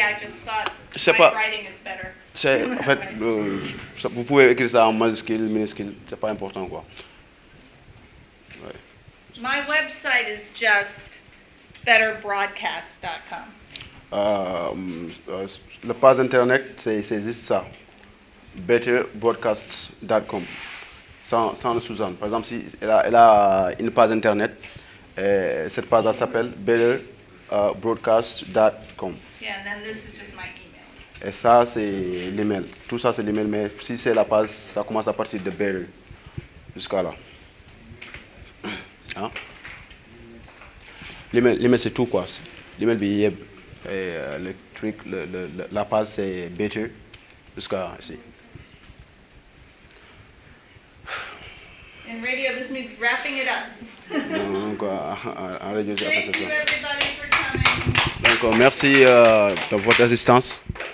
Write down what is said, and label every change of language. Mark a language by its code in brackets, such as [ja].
[en] I just thought my writing is better. [fr] En fait, vous pouvez écrire ça en majuscule, minuscule, c'est pas important quoi. Ouais. [en] My website is just betterbroadcast.com. [fr] La page internet, c'est juste ça. betterbroadcasts.com. Sans le sous-an. Par exemple, si elle a une page internet, cette page s'appelle betterbroadcast.com. [en] Yeah, and then this is just my email. [fr] Et ça, c'est l'email. Tout ça, c'est l'email, mais si c'est la page, ça commence à partir de better jusqu'à là. Hein? L'email, c'est tout quoi. L'email, le truc, la page, c'est better jusqu'à ici. [en] In radio, this means wrapping it up. [fr] Donc, en radio, [en] Thank you everybody for coming. [fr] Donc, merci de votre assistance.